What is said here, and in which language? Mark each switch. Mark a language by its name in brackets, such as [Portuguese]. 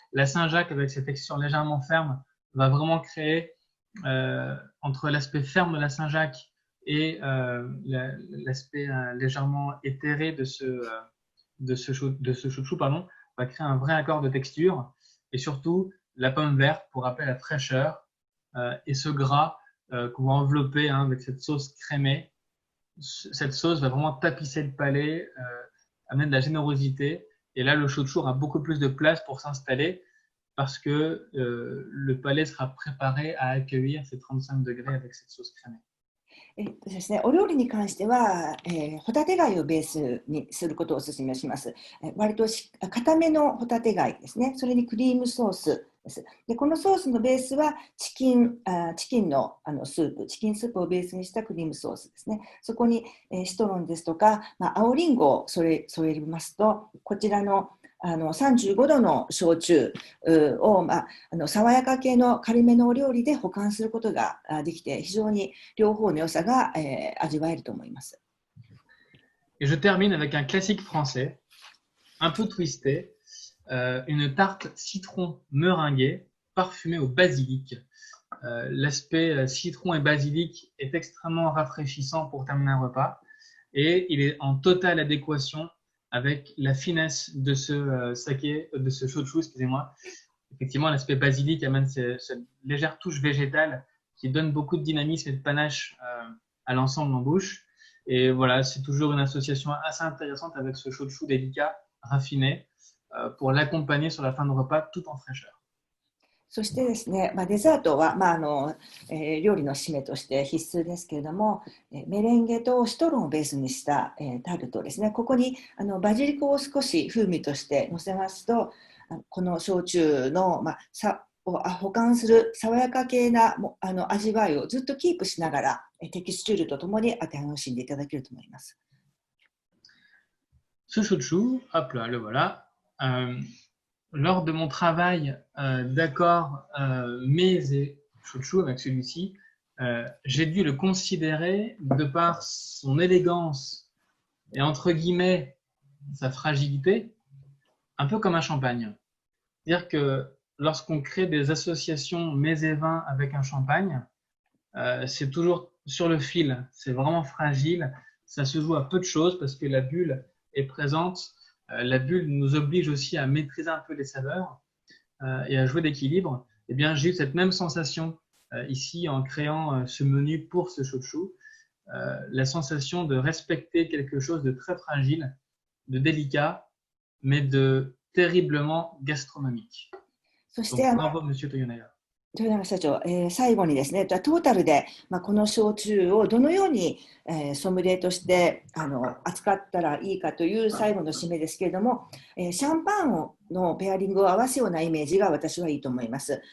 [French] La Saint-Jacques avec cette texture légèrement ferme va vraiment créer entre l'aspect ferme de la Saint-Jacques et l'aspect légèrement éthéré de ce chouchou, va créer un vrai accord de texture et surtout la pomme verte pour rappeler la fraîcheur et ce gras qu'on va envelopper avec cette sauce crémée. Cette sauce va vraiment tapisser le palais, amener de la générosité et là le chouchou aura beaucoup plus de place pour s'installer parce que le palais sera préparé à accueillir ces 35 degrés avec cette sauce crémée. [Japanese] ですね、お料理に関しては、ホタテ貝をベースにすることをお勧めします。割と固めのホタテ貝ですね。それにクリームソースです。でこのソースのベースはチキンのスープ、チキンスープをベースにしたクリームソースですね。そこにシトロンですとか、青リンゴを添えますと、こちらの35度の焼酎を、爽やか系の軽めのお料理で保管することができて、非常に両方の良さが味わえると思います。 [French] Et je termine avec un classique français, un peu twisté, une tarte citron meringuée parfumée au basilic. L'aspect citron et basilic est extrêmement rafraîchissant pour terminer un repas et il est en totale adéquation avec la finesse de ce saké, de ce shochu, excusez-moi. Effectivement, l'aspect basilic amène cette légère touche végétale qui donne beaucoup de dynamisme et de panache à l'ensemble en bouche. Et voilà, c'est toujours une association assez intéressante avec ce shochu délicat, raffiné, pour l'accompagner sur la fin de repas tout en fraîcheur. そしてですね、デザートは、料理の締めとして必須ですけれども、メレンゲとシトロンをベースにした、タルトですね。ここにバジリコを少し風味として乗せますと、この焼酎の、を補完する爽やか系な味わいをずっとキープしながら、テキスチュールとともに楽しんでいただけると思います。 Ce shochu, hop là, le voilà. Lors de mon travail d'accord mets et shochu avec celui-ci, j'ai dû le considérer de par son élégance et entre guillemets sa fragilité, un peu comme un champagne. C'est-à-dire que lorsqu'on crée des associations mets et vins avec un champagne, c'est toujours sur le fil, c'est vraiment fragile, ça se joue à peu de choses parce que la bulle est présente. La bulle nous oblige aussi à maîtriser un peu les saveurs et à jouer d'équilibre. Eh bien, j'ai eu cette même sensation ici en créant ce menu pour ce shochu. La sensation de respecter quelque chose de très fragile, de délicat, mais de terriblement gastronomique. Donc, bravo, Monsieur Toyonaga. [Japanese] 豊永社長、最後にですね、トータルで、この焼酎をどのように、ソムリエとして扱ったらいいかという最後の締めですけれども、シャンパンのペアリングを合わすようなイメージが私はいいと思います。